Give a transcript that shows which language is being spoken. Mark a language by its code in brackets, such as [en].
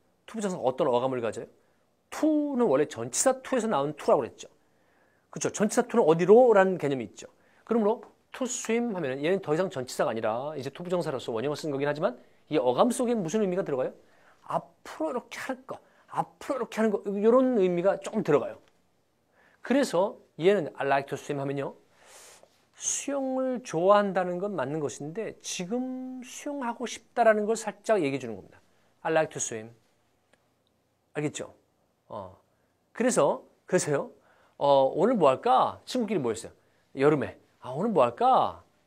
[ko] 투부정사가 어떤 어감을 가져요? 투는 원래 전치사 투에서 나온 투라고 그랬죠. 그렇죠? 전치사 투는 어디로?라는 개념이 있죠. 그러므로 [en] to swim [ko] 하면은 얘는 더 이상 전치사가 아니라 이제 투부정사로서 원형을 쓴 거긴 하지만 이 어감 속에 무슨 의미가 들어가요? 앞으로 이렇게 할 거, 앞으로 이렇게 하는 거, 이런 의미가 조금 들어가요. 그래서 얘는 [en] I like to swim [ko] 하면요. 수영을 좋아한다는 건 맞는 것인데 지금 수영하고 싶다라는 걸 살짝 얘기해 주는 겁니다. [en] I like to swim. [ko] 알겠죠? 그래서요. 오늘 뭐 할까? 친구끼리 모였어요. 여름에. 오늘 뭐 할까?